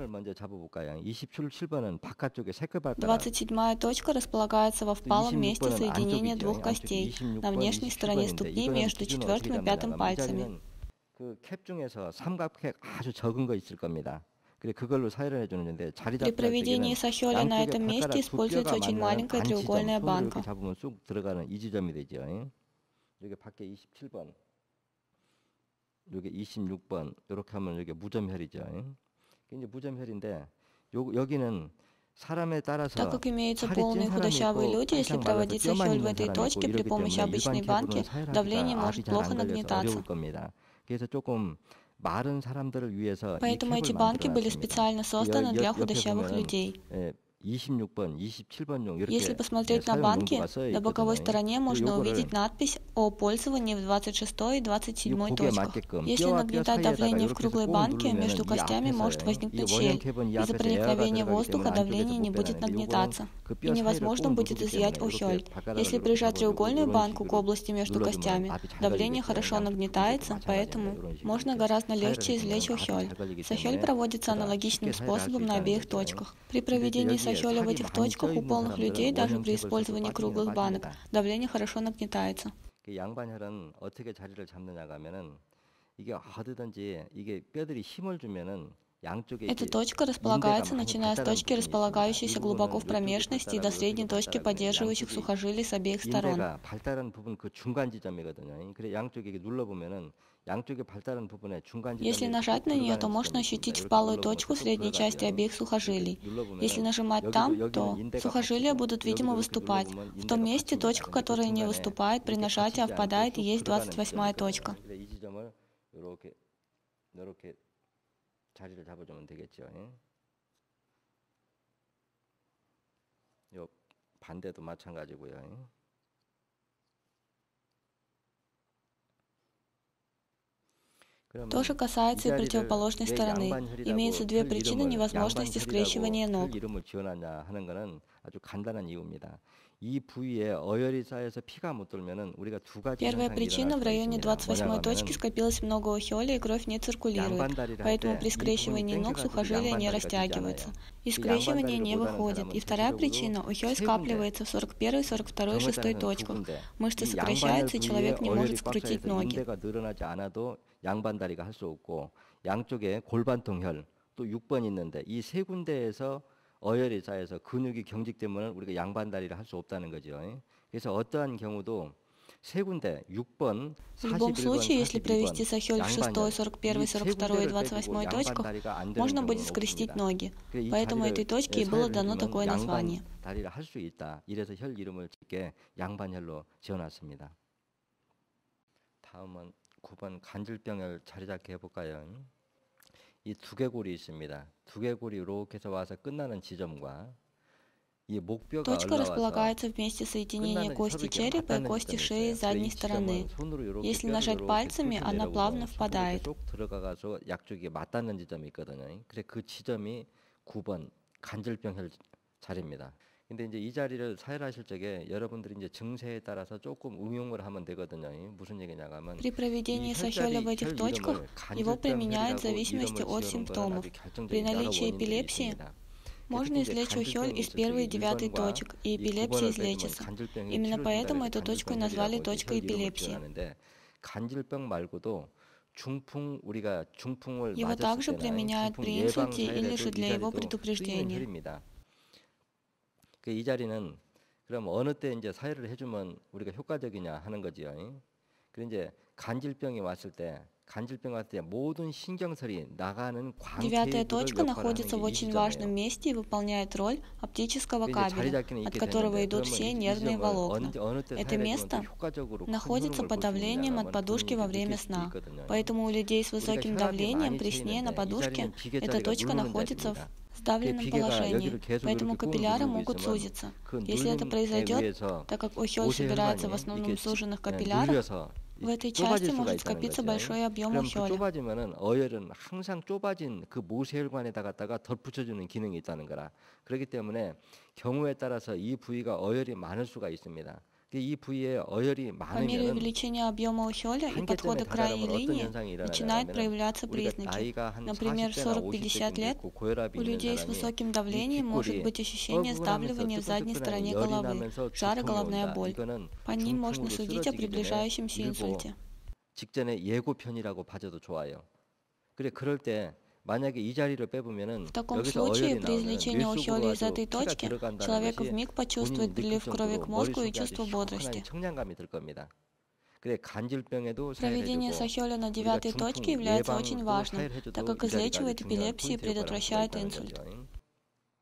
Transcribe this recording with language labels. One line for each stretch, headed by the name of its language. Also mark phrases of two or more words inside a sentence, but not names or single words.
Russian: 27-я точка располагается во впалом месте соединения двух костей, на внешней стороне ступни между 4-м и 5-м пальцами. При проведении сахёля на этом месте используется очень маленькая треугольная банка.
Korean: 여기 26번 이렇게 하면 여기 무점혈이죠. 이제 무점혈인데 여기는 사람에 따라서
Russian: так как имеются полные худощавые люди, если проводить сахёль в этой точке при помощи обычной банки, давление может плохо нагнетаться.
Korean: 그래서 조금 Поэтому
Russian: эти банки были специально созданы для худощавых людей.
Korean: 26번, 27번용 이렇게
Russian: Если посмотреть на
Korean: 사용
Russian: банки,
Korean: 용도가 써
Russian: на боковой
Korean: 있거든요.
Russian: стороне можно
Korean: 요거를
Russian: увидеть надпись о пользовании в 26 и 27
Korean: 이 곡에
Russian: точках.
Korean: 맞게끔
Russian: Если
Korean: 뼈와 뼈
Russian: нагнетать
Korean: 사이에다가
Russian: давление в
Korean: 이렇게 해서
Russian: круглой
Korean: 꾹
Russian: банке,
Korean: 누르면은
Russian: между
Korean: 이
Russian: костями может
Korean: 앞에서요. 이
Russian: возникнуть
Korean: 원형
Russian: щель.
Korean: 캡은 이
Russian: Из-за
Korean: 앞에서 에어가
Russian: проникновения
Korean: 들어가기
Russian: воздуха
Korean: 때문에 안쪽에서
Russian: давление не
Korean: 못
Russian: будет
Korean: 빼내는데 요거는
Russian: нагнетаться,
Korean: 그
Russian: и
Korean: 뼈 사이를
Russian: невозможно
Korean: 꾹
Russian: будет
Korean: 누르기
Russian: изъять
Korean: 때문에 이렇게
Russian: ущель.
Korean: 발가락을
Russian: Если
Korean: 이렇게
Russian: прижать
Korean: 잡아주고
Russian: треугольную
Korean: 이런
Russian: банку к
Korean: 식으로
Russian: области между
Korean: 눌러주면
Russian: костями,
Korean: 압이 잘
Russian: давление
Korean: 걸리겠죠.
Russian: хорошо
Korean: 양쪽
Russian: нагнетается,
Korean: 두 개도 마찬가지입니다.
Russian: поэтому
Korean: 이런 식으로
Russian: можно
Korean: 이렇게
Russian: гораздо
Korean: 사이를
Russian: легче
Korean: 해주면
Russian: извлечь
Korean: 압이
Russian: ущель.
Korean: 잘 걸리기
Russian: Сахель
Korean: 때문에
Russian: проводится
Korean: 우리가
Russian: аналогичным
Korean: 쉽게 사회를 할 수
Russian: способом на
Korean: 있다는
Russian: обеих
Korean: 거죠.
Russian: точках. При
Korean: 근데 이제
Russian: проведении
Korean: 여기에
Russian: сахеля в
Korean: 살이
Russian: этих
Korean: 많이
Russian: точках
Korean: 쪄
Russian: у
Korean: 있는
Russian: полных людей,
Korean: 사람들은
Russian: даже
Korean: 원형
Russian: при
Korean: 캡을 써도
Russian: использовании
Korean: 빠지기는
Russian: круглых банок,
Korean: 빠집니다.
Russian: давление хорошо нагнетается.
Korean: 그 양반혈은 어떻게 자리를 잡느냐가 하면은 이게 어디든지 이게 뼈들이 힘을 주면은 양쪽에
Russian: Эта
Korean: 이렇게
Russian: точка
Korean: 인대가
Russian: располагается,
Korean: 많이
Russian: начиная с
Korean: 발달한
Russian: точки,
Korean: 부분이 있습니다. 이
Russian: располагающейся глубоко в
Korean: 부분은 이쪽이
Russian: промежности, и до
Korean: 발달하고
Russian: средней
Korean: 이쪽이
Russian: точки,
Korean: 발달하는데
Russian: поддерживающих
Korean: 양쪽이
Russian: сухожилий с обеих сторон.
Korean: 인대가 발달한 부분 그 중간 지점이거든요. 그래 양쪽에 이렇게 눌러보면은 양쪽에 발달한 부분에 중간
Russian: Если
Korean: 지점에
Russian: нажать на нее, то можно ощутить впалую точку в средней части обеих сухожилий. Если нажимать там, то сухожилия будут, видимо, выступать. В том месте точка, которая не выступает, при нажатии впадает и есть 28-я точка.
Korean: 이 지점을 이렇게 자리를 잡아주면 되겠죠. 요 반대도 마찬가지고요.
Russian: То же касается и противоположной стороны. Имеются две причины невозможности скрещивания ног.
Korean: 이름을 지어놨냐 하는 것은 아주 간단한 이유입니다. 이 부위에 어혈이 쌓여서 피가 못 돌면은 우리가 두 가지
Russian: Первая
Korean: 현상이
Russian: причина, в
Korean: 일어날 수가
Russian: районе
Korean: 있습니다.
Russian: 28-й точки скопилось много ухоля, и кровь не циркулирует, поэтому при скрещивании ног сухожилия не растягиваются. И скрещивание не выходит. И вторая причина, ухоль скапливается в 41-й, 42-й, 6-й точках. Мышцы сокращаются, и человек не может скрутить ноги.
Korean: 인대가 늘어나지 않아도 양반다리가 할 수 없고 양쪽에 골반통혈 또 6번 있는데 이 세 군데에서 어혈이 쌓여서 근육이 경직되면 우리가 양반다리를 할 수 없다는 거죠. 그래서 어떠한 경우도 세 군데 6번, 41번,
Russian: В любом случае, если
Korean: 42번
Russian: провести сахель в 6-й, 41-й, 42-й и 28-й точках, можно будет скрестить ноги. Поэтому этой точке и было дано такое название.
Korean: 다리를 할 수 있다. 이래서 혈 이름을 짓게 양반혈로 지어놨습니다. 다음은 9번 간질병을 자리 잡게 해볼까요? 이 두개골이 있습니다. 두개골이 이렇게 해서 와서 끝나는 지점과 이 목뼈가
Russian: Точка
Korean: 올라와서
Russian: располагается в месте соединения кости черепа и кости шеи с задней стороны. Если нажать пальцами, она плавно впадает.
Korean: 쏙 들어가서 양쪽에 맞닿는 지점이 있거든요. 그래 그 지점이 9번 간질병 자리입니다. 근데 이제 이 자리를 사혈하실 적에 여러분들이 이제 증세에 따라서 조금 응용을 하면 되거든요. 무슨 얘기냐고 하면
Russian: При проведении сахеля в этих точках его применяют в зависимости от симптомов. При наличии эпилепсии можно извлечь ухоль из 1 и 9 точек, и эпилепсия излечится. Именно поэтому эту точку и назвали точкой эпилепсии.
Korean: 간질병 말고도 우리가 중풍을
Russian: Его также применяют при инсульте или же для его предупреждения.
Korean: 이 자리는 그럼 어느 때 이제 사혈을 해주면 우리가 효과적이냐 하는 거지요. 그래 이제 간질병이 왔을 때 모든 신경설이 나가는
Russian: Девятая точка находится в очень важном месте и выполняет роль оптического кабеля, от которого идут все нервные волокна. Это место находится под давлением от подушки во время сна. Поэтому у людей с высоким давлением при сне на подушке эта точка находится в сдавленном положении, поэтому капилляры могут сузиться. Если это произойдет, так как ухоль собирается в основном в суженных капиллярах, в этой части может скопиться большой объем ухоля.
Korean: 좁아지면은 어혈은 항상 좁아진 그 모세혈관에다가 덧붙여주는 기능이 있다는 거라. 그렇기 때문에 경우에 따라서 이 부위가 어혈이 많을 수가 있습니다. 이 부위에 어혈이
Russian: По мере увеличения объема ухоля и подхода к крайней линии начинают проявляться признаки. Например, в 40-50 лет у людей с высоким давлением может быть ощущение сдавливания в задней стороне головы, жар и головная боль. По ним можно судить о приближающемся инсульте.
Korean: 직전에 예고편이라고 봐줘도 좋아요. 그럴 때 만약에 이 자리를 빼보면은
Russian: В таком случае, при извлечении ухоля из этой точки, человек вмиг почувствует прилив крови к мозгу и чувство бодрости. Проведение сахеля на 9-й точке является очень важным, так как излечивает эпилепсию и предотвращает инсульт.